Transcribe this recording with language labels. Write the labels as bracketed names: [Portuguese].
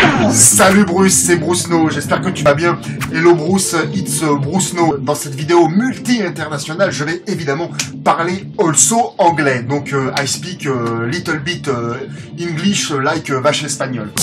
[French] Salut Bruce, c'est Bruce No, j'espère que tu vas bien. [English] Hello Bruce, it's Bruce No. [French] Dans cette vidéo multi-internationale, je vais évidemment parler also anglais. [English] Donc I speak little bit English like [French] vache espagnole.